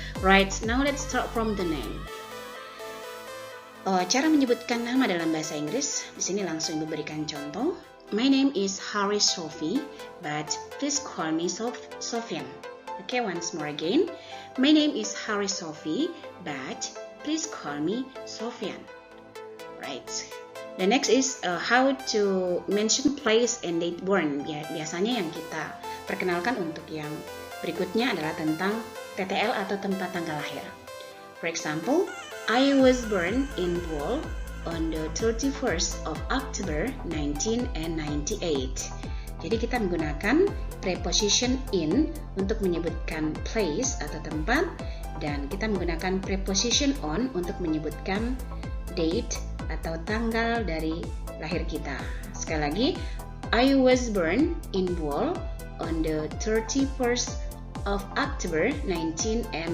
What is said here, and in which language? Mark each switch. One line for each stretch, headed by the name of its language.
English: Right, now let's start from the name.
Indonesian: Cara menyebutkan nama dalam bahasa Inggris, di sini langsung diberikan contoh.
English: My name is Harris Sophie, but please call me Sophian. Okay, once more again. My name is Harris Sophie, but please call me Sophian. Right. The next is how to mention place and date born.
Indonesian: Biasanya yang kita perkenalkan untuk yang berikutnya adalah tentang TTL atau tempat tanggal lahir.
English: For example, I was born in Bohol on the 31st of October 1998.
Indonesian: Jadi kita menggunakan preposition in untuk menyebutkan place atau tempat, dan kita menggunakan preposition on untuk menyebutkan date atau tanggal dari lahir kita. Sekali lagi,
English: I was born in Bohol on the 31st of October 1998.